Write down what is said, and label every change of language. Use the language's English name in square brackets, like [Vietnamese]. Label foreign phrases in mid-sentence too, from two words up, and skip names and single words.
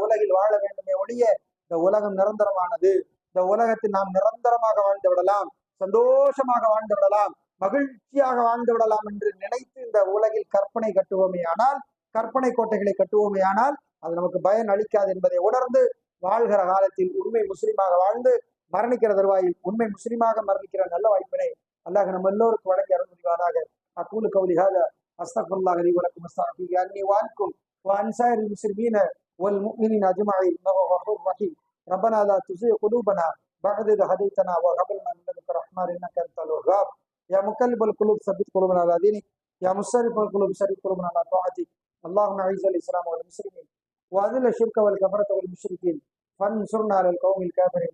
[Tamil] உலகில் வாழ வேண்டுமே ஒழிய, இந்த உலகம் நிரந்தரமானது, இந்த உலகத்தில் நாம் நிரந்தரமாக வாழ்ந்து விடலாம், சந்தோஷமாக வாழ்ந்து விடலாம், மகிழ்ச்சியாக வாழ்ந்து விடலாம் என்று நினைத்து இந்த உலகில் கற்பனை கட்டுவோமே ஆனால், கற்பனை கோட்டைகளை கட்டுவோமே ஆனால் அது நமக்கு பயன் அளிக்காது என்பதை உணர்ந்து வாழ்கிற காலத்தில் உண்மை முஸ்லீமாக வாழ்ந்து மரணிக்கிற தருவாயில் உண்மை முஸ்லீமாக மரணிக்கிற நல்ல வாய்ப்பினை அல்லாஹ் நம்ம எல்லோருக்கும் வழங்கி அருள் புரிவானாக. [Arabic] أقول قولي هذا أستغفر الله لي ولكم وأستغفر عني وعنكم وعن سائر المسلمين والمؤمنين أجمعين إنه غفور رحيم. ربنا لا تزغ قلوبنا بعد إذ هديتنا وهب لنا من لدنك رحمة إنك أنت الوهاب. يا مقلب القلوب ثبت قلوبنا على دينك، يا مصرف القلوب صرف قلوبنا على طاعتك. اللهم أعز الإسلام والمسلمين وأذل الشرك والكفرة والمشركين وانصرنا على القوم الكافرين.